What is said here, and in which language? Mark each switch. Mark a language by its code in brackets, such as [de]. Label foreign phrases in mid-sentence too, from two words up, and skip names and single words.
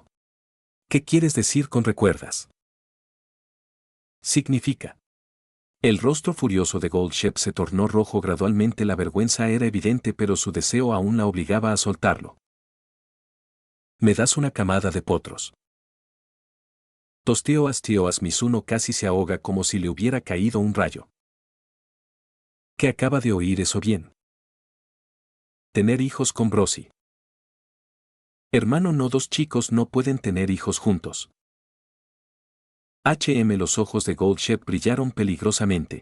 [es] ¿Qué quieres decir con recuerdas? Significa. El rostro furioso de Gold Ship se tornó rojo gradualmente, la vergüenza era evidente, pero su deseo aún la obligaba a soltarlo. ¿Me das una camada de potros? Tosteoas tioas, Mizuno casi se ahoga como si le hubiera caído un rayo. ¿Qué acaba de oír eso bien? Tener hijos con Brosi. Hermano, no, dos chicos no pueden tener hijos juntos. Los ojos de Gold Ship brillaron peligrosamente.